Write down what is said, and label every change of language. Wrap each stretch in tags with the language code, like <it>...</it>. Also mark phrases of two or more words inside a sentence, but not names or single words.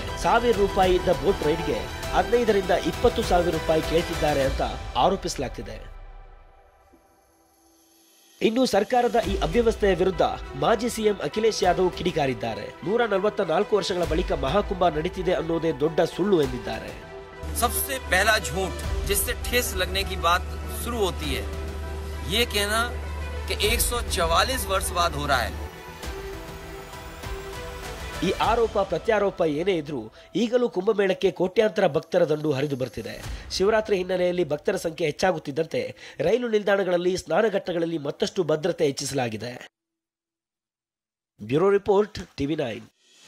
<kn>1,000 ರೂಪಾಯಿ ಇದ್ದ ಬೋಟ್ ರೈಡ್ಗೆ 15ರಿಂದ 20,000 ರೂಪಾಯಿ ಕೇಳ್ತಿದ್ದಾರೆ ಅಂತ ಆರೋಪಿಸಲಾಗ್ತಿದೆ. ಇನ್ನು ಸರ್ಕಾರದ ಈ ಅವ್ಯವಸ್ಥೆಯ ವಿರುದ್ಧ ಮಾಜಿ ಸಿಎಂ ಅಖಿಲೇಶ್ ಯಾದವ್ ಕಿಡಿಕಾರಿದ್ದಾರೆ. 144 ವರ್ಷಗಳ ಬಳಿಕ ಮಹಾಕುಂಭ ನಡೀತಿದೆ ಅನ್ನೋದೇ ದೊಡ್ಡ ಸುಳ್ಳು ಎಂದಿದ್ದಾರೆ.</kn> <hi>सबसे पहला झूठ जिससे ठेस लगने की बात शुरू होती है ये कहना कि 144 वर्ष बाद हो रहा है.</hi> <kn>ಈ ಆರೋಪ ಪ್ರತ್ಯಾರೋಪ ಏನೇ ಇದ್ರೂ ಈಗಲೂ ಕುಂಭಮೇಳಕ್ಕೆ ಕೋಟ್ಯಾಂತರ ಭಕ್ತರ ದಂಡು ಹರಿದು ಬರ್ತಿದೆ. ಶಿವರಾತ್ರಿ ಹಿನ್ನೆಲೆಯಲ್ಲಿ ಭಕ್ತರ ಸಂಖ್ಯೆ ಹೆಚ್ಚಾಗುತ್ತಿದ್ದಂತೆ ರೈಲು ನಿಲ್ದಾಣಗಳಲ್ಲಿ ಸ್ನಾನಘಟ್ಟಗಳಲ್ಲಿ ಮತ್ತಷ್ಟು ಭದ್ರತೆ ಹೆಚ್ಚಿಸಲಾಗಿದೆ.</kn> <en>bureau report, TV9.</en>